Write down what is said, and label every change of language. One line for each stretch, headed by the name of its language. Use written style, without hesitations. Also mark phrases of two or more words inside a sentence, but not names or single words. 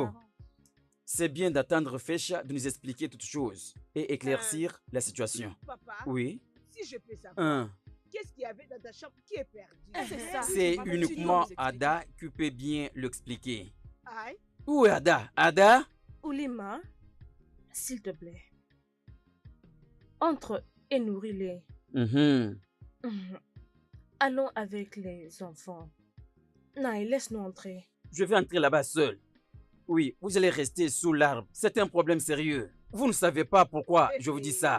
French: parents. C'est bien d'attendre Fesha de nous expliquer toutes choses et éclaircir la situation. Papa, Oui. si je peux savoir, Un. qu'est-ce qu'il y avait dans ta chambre qui est perdu? C'est ça. C'est Papa, tu uniquement dois nous expliquer. Ada qui peut bien l'expliquer. Aïe. Où est Ada? Ada? Oulima, s'il te plaît. Entre et nourris-les. Mhm. Allons avec les enfants. Naï, laisse-nous entrer. Je vais entrer là-bas seul. Oui, vous allez rester sous l'arbre. C'est un problème sérieux. Vous ne savez pas pourquoi je vous dis ça.